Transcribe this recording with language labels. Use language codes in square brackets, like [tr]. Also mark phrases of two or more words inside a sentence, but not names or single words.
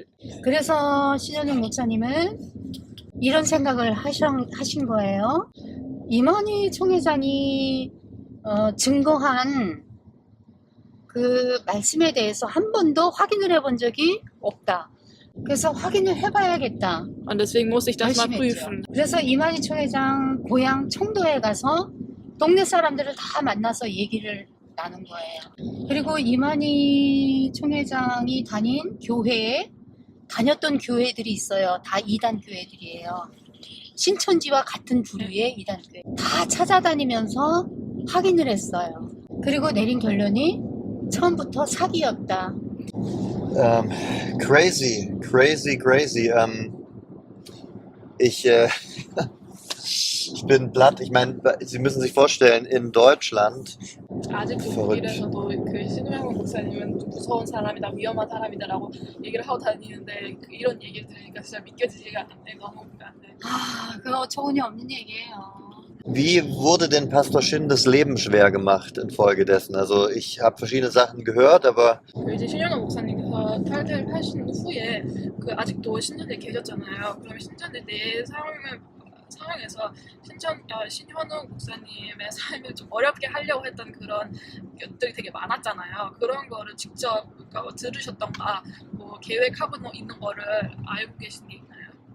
[ko] 그래서 신현웅 목사님은 이런 생각을 하신 거예요. 이만희 총회장이 증거한 그 말씀에 대해서 한 번도 확인을 해본 적이 없다. 그래서 확인을 해봐야겠다. [de] und deswegen muss ich das mal [ko] 열심히 했죠. [de] prüfen. [ko] 그래서 이만희 총회장 고향 청도에 가서 동네 사람들을 다 만나서 얘기를 나눈 거예요. 그리고 이만희 총회장이 다녔던 교회들이 있어요. 다 이단 교회들이에요. 신천지와 같은 부류의 이단 교회. 다 찾아다니면서 확인을 했어요. 그리고 내린 결론이 처음부터 사기였다. [de] Crazy. Ich bin platt. Ich meine, Sie müssen sich vorstellen, in Deutschland. [ko] 아직도 [de] verrückt. [ko] 독일에서도 그 신현웅 목사님은 좀 무서운 사람이다, 위험한 사람이다라고 얘기를 하고 다니는데 이런 얘기를 들으니까 진짜 믿겨지지가 않네. 너무 안 돼. 그거 어처구니 없는 얘기예요. [de] Wie wurde denn Pastor Shin das Leben schwer gemacht infolgedessen? Also ich habe verschiedene Sachen gehört, aber [ko] 그 이제 신현웅 목사님께서 탈퇴하신 후에 그 아직도 신천지에 계셨잖아요. 그러면 신천지 내 상황에서 신현웅 목사님의 삶을 좀 어렵게 하려고 했던 그런 것들이 되게 많았잖아요. 그런 거를 직접 들으셨던가 뭐 계획하고 있는 거를 알고 계신 게 있나요?